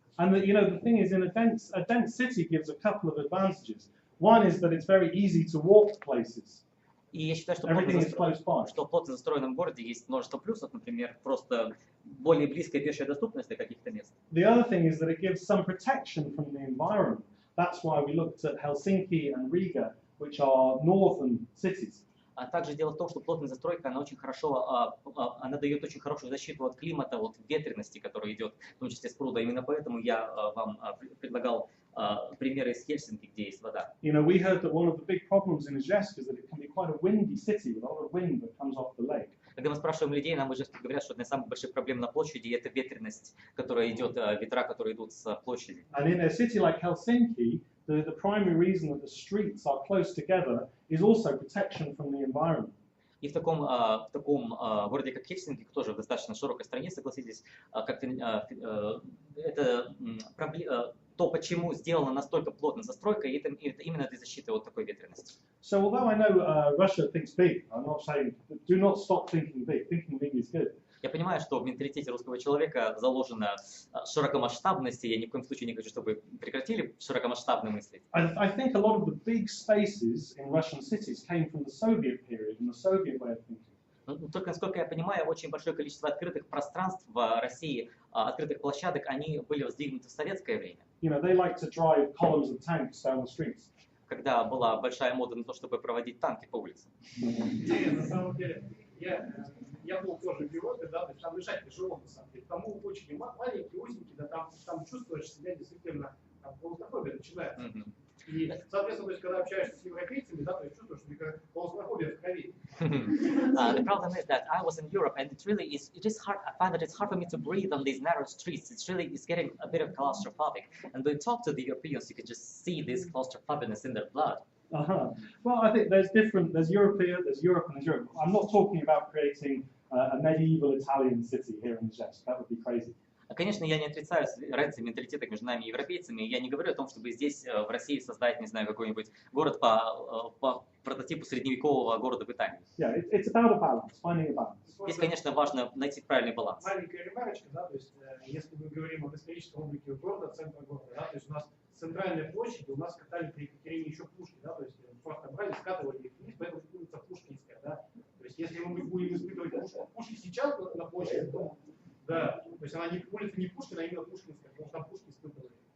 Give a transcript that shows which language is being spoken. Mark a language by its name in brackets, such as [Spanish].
[English] And the thing is, in a dense city gives a couple of advantages. One is that it's very easy to walk places. [Russian] И я считаю, что [English] Everything is close by. [Russian] в плотно застроенном городе есть множество плюсов, например, просто более близкая пешая доступность до каких-то мест. [English] The other thing is that it gives some protection from the environment. That's why we looked at Helsinki and Riga, which are northern cities. [Russian] А также дело в том, что плотная застройка, она очень хорошо, она дает очень хорошую защиту от климата, от ветрености, которая идет, в том числе с пруда. Именно поэтому я вам предлагал примеры из Хельсинки, где есть вода. [English] You know, we heard that one of the big problems in Ижевsk is that it can be quite a windy city with a lot of wind that comes off the lake. [Russian] Когда мы спрашиваем людей, нам уже говорят, что одна из самых больших проблем на площади – это ветреность, которая идет, ветра, которые идут с площади. [English] And in a city like Helsinki, the primary reason that the streets are close together is also protection from the environment. [Russian] И в таком городе, как Хельсинки, тоже в достаточно широкой стране, согласитесь, это то, почему сделана настолько плотная застройка, и это именно для защиты от такой ветрености. [English] So although I know Russia thinks big, I'm not saying do not stop thinking big. Thinking big is good. [Russian] Я понимаю, что в менталитете русского человека заложена широкомасштабность, и я ни в коем случае не хочу, чтобы прекратили широкомасштабно мыслить. [English] I think a lot of the big spaces in Russian cities came from the Soviet period and the Soviet way of thinking. [Russian] Только, насколько я понимаю, очень большое количество открытых пространств в России, открытых площадок, они были воздвигнуты в советское время. [English] You know, they like to drive columns of tanks down the streets. [Russian] Когда была большая мода на то, чтобы проводить танки по улицам. На самом деле, я был тоже в Европе, да, то есть там решать тяжело, на самом деле. Там очень маленькие, узенькие, да, там чувствуешь себя действительно, там клаустрофобия начинается. И, соответственно, то есть, когда общаешься с европейцами, да, то есть чувствуешь, что клаустрофобия в крови. [English] The problem is that I was in Europe, and it is hard. I find that it's hard for me to breathe on these narrow streets. It's getting a bit of claustrophobic. And when you talk to the Europeans, you can just see this claustrophobicness in their blood. Well, I think there's Europe, and there's Europe. I'm not talking about creating a medieval Italian city here in Ижевsk. That would be crazy. [Russian] Конечно, я не отрицаю разницы в менталитетах между нами и европейцами. Я не говорю о том, чтобы здесь, в России, создать, не знаю, какой-нибудь город по прототипу средневекового города в Италии. [English] Yeah, it's about a balance, finding a balance. [Russian] Здесь, конечно, важно найти правильный баланс. Маленькая ремарочка, да, то есть, если мы говорим об историческом облике города, центра города, да, то есть у нас центральная площадь, у нас катали при Екатерине еще пушки, да, то есть просто брали, скатывали их вниз, поэтому улица Пушкинская, да. То есть если мы будем испытывать пушки сейчас на площади, то да, то есть она улица не Пушкина, а именно Пушкинская, потому что там пушки испытывали.